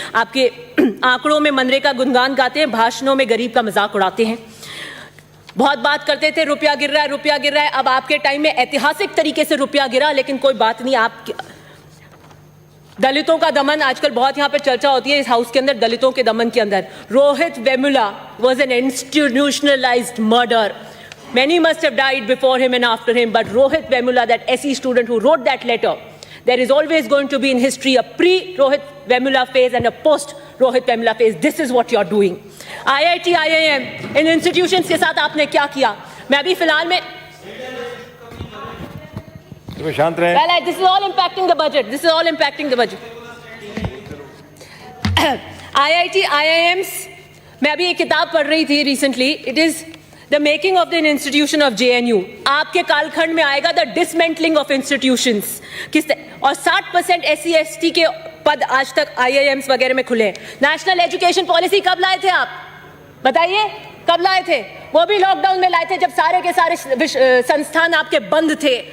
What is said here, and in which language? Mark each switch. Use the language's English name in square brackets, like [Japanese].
[Hindi] आपके आंकड़ों में मनरेगा गुणगान गाते हैं, भाषणों में गरीब का मजाक उड़ाते हैं। बहुत बात करते थे रुपया गिर रहा है, रुपया गिर रहा है। अब आपके टाइम में ऐतिहासिक तरीके से रुपया गिरा, लेकिन कोई बात नहीं। आप दलितों का दमन आजकल बहुत यहां पर चर्चा होती है इस हाउस के अंदर, दलितों के दमन के अंदर। [English] Rohit Vemula was an institutionalized murder. Many must have died before him and after him, but Rohit Vemula, that SE student who wrote that letter, there is always going to be in history a pre-Rohit Vemula phase and a post-Rohit Vemula phase. This is what you are doing. [Hindi] IIT, IIM, in institutions के साथ आपने क्या किया? मैं अभी फिलहाल में शांत रहें। [English] Well, this is all impacting the budget. This is all impacting the budget. [Hindi] IIT, IIMs, मैं अभी एक किताब पढ़ रही थी recently. [English] It is The making of the institution of JNU. [Hindi] आपके कालखंड में आएगा [English] the dismantling of institutions. [Hindi] और 60% SC ST के पद आज तक IIMs वगैरह में खुले हैं। नेशनल एजुकेशन पॉलिसी कब लाए थे आप? बताइए कब लाए थे? वो भी लॉकडाउन में लाए थे जब सारे के सारे संस्थान आपके बंद थे।